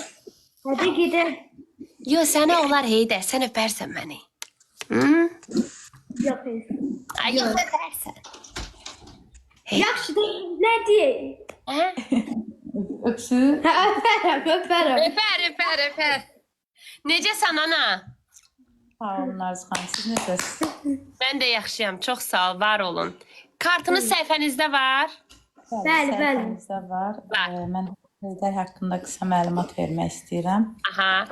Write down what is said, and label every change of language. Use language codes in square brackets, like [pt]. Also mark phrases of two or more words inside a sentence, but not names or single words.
[tr] Hadi gidelim. Yo sana olar Heydər. Sen öpersen beni. Hı? Yok. Ay yok öpersen. Yaxşı da ne diye? Ha? Öpsün. Öperim. Öper. [az] Necəsən ana? Sağ olun Arzu xanım. Siz necəsiniz? [tr] Ben de yaxşıyam. Çok sağ ol. Var olun. [az] Kartınız səhifənizdə var. Bəli, bəli. Səhifəmizdə var. Var. Mən Heydər haqqında qısa məlumat vermək istəyirəm. Aha.